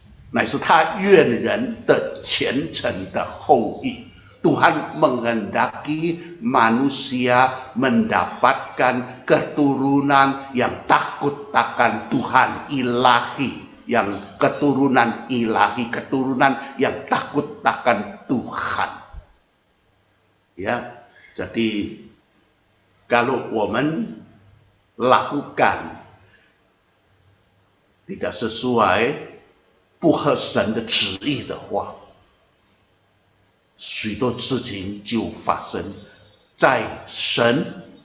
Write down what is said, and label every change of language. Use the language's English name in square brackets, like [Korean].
[Chinese] 乃是他愿人的虔诚的后裔. [Indonesian] Tuhan menghendaki manusia mendapatkan keturunan yang takut akan Tuhan ilahi, yang keturunan ilahi, keturunan yang takut akan Tuhan. Ya, jadi kalau [Chinese] 我们 [Indonesian] lakukan tidak sesuai [Chinese] 不合神的旨意的话， 许多事情就发生在神